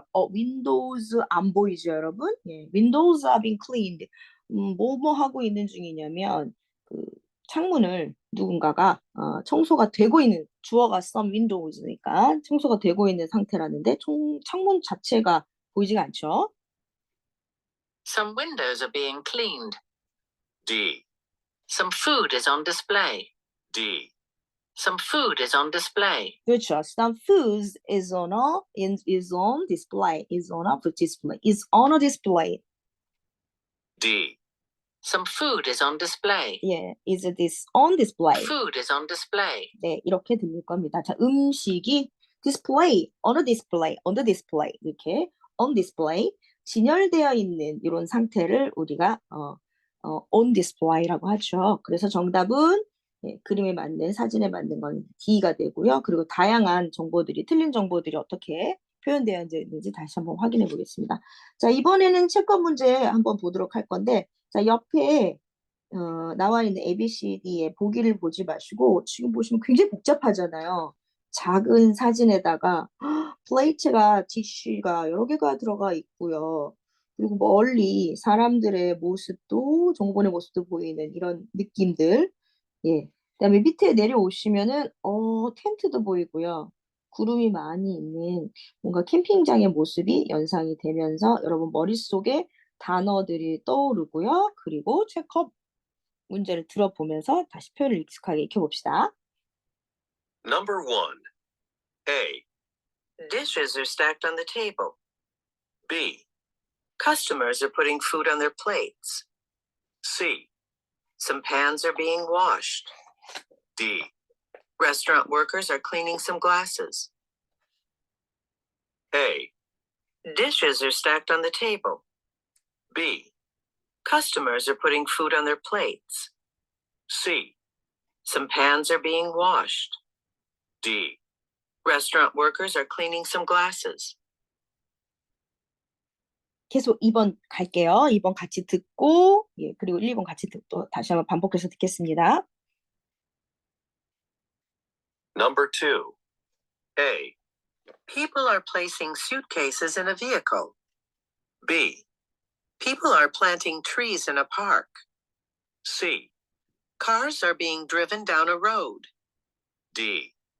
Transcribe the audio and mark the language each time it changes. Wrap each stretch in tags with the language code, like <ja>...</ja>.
<ko>windows 안 보이죠, 여러분?</ko> <en>예, windows are being cleaned.</en> <ko>뭐뭐 하고 있는 중이냐면 그 창문을 누군가가 청소가 되고 있는 주어가 some windows니까 청소가 되고 있는 상태라는데 창문 자체가 보이지가 않죠.</ko> <en>Some windows are being cleaned. D. Some food is on display. D. Some food is on display.</en> <ko>그렇죠.</ko> <en>Some food is on display. Is on a display. D. Some food is on display. 예, is this on display. Food is on display.</en> <ko>네, 이렇게 들릴 겁니다. 자, 음식이 display, on a display, on the display 이렇게 on display 진열되어 있는 이런 상태를 우리가 on display라고 하죠. 그래서 정답은 예, 그림에 맞는 사진에 맞는 건 D가 되고요. 그리고 다양한 정보들이 틀린 정보들이 어떻게 표현되어 있는지 다시 한번 확인해 보겠습니다. 자, 이번에는 채권 문제 한번 보도록 할 건데 자, 옆에 나와 있는 ABCD의 보기를 보지 마시고 지금 보시면 굉장히 복잡하잖아요. 작은 사진에다가 플레이트가 디쉬가 여러 개가 들어가 있고요. 그리고 멀리 사람들의 모습도 정보의 모습도 보이는 이런 느낌들. 예. 그다음에 밑에 내려오시면은 텐트도 보이고요. 구름이 많이 있는 뭔가 캠핑장의 모습이 연상이 되면서 여러분 머릿속에 단어들이 떠오르고요. 그리고 체크업 문제를 들어보면서 다시 표현을 익숙하게 익혀봅시다.</ko> <en>Number 1. A. Dishes are stacked on the table. B, Customers are putting food on their plates. C, Some pans are being washed. D, Restaurant workers are cleaning some glasses. A, Dishes are stacked on the table. B, Customers are putting food on their plates. C, Some pans are being washed. D. Restaurant workers are cleaning some glasses.</en> <ko>계속 2번 갈게요. 2번 같이 듣고, 예, 그리고 1번 같이 듣고, 다시 한번 반복해서 듣겠습니다.</ko> <en>Number 2. A, People are placing suitcases in a vehicle. B, People are planting trees in a park. C, Cars are being driven down a road. D.</en>